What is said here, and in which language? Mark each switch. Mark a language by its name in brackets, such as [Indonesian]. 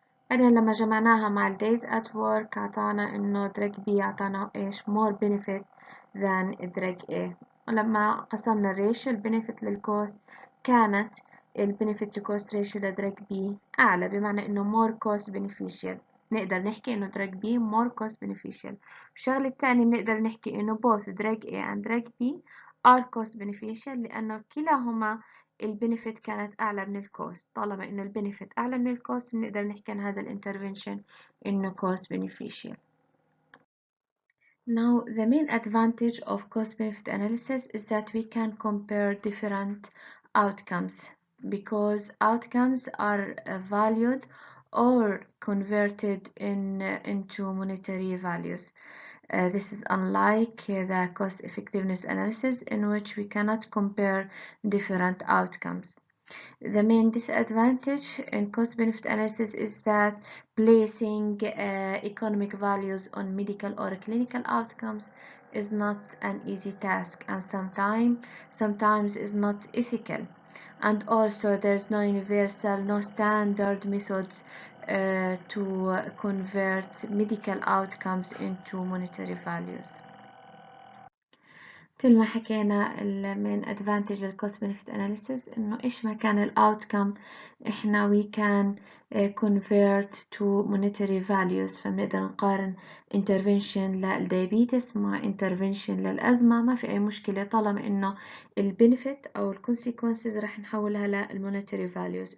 [Arabic] بعدين لما جمعناها مع ال [English] days at work [Arabic] أعطانا إنه درج B أعطانا إيش [English] more benefit than [Arabic] درج A. ولما قسمنا الريشيو البنفيت للكوست كانت البنفيت [English] to cost ratio [Arabic] لدرج B أعلى، بمعنى إنه [English] more cost beneficial. [Arabic] نقدر نحكي إنه [English] drug B more cost beneficial. [Arabic] الشغلة الثانية بنقدر نحكي إنه [English] both drug A and drug B are cost beneficial [Arabic] لأنه كلاهما البنفيت كانت أعلى من الكوست. طالما إنه البنفيت أعلى من الكوست بنقدر نحكي عن هذا الانترفنشن إنه [English] cost beneficial. Now, the main advantage of cost-benefit analysis is that we can compare different outcomes because outcomes are valued or converted into monetary values. This is unlike the cost-effectiveness analysis in which we cannot compare different outcomes. The main disadvantage in cost-benefit analysis is that placing economic values on medical or clinical outcomes is not an easy task and sometimes is not ethical. And also there's no universal, no standard methods to convert medical outcomes into monetary values. [Arabic] مثل ما حكينا المين advantage لل [English] cost benefit analysis [Arabic] إنه إيش ما كان الأوتكم إحنا [English] we can convert to monetary values. [Arabic] فبنقدر نقارن intervention للديابيتس مع intervention للأزمة، ما في أي مشكلة طالما إنه البنفيت أو الكونسيكونسز راح نحولها للمونetary values.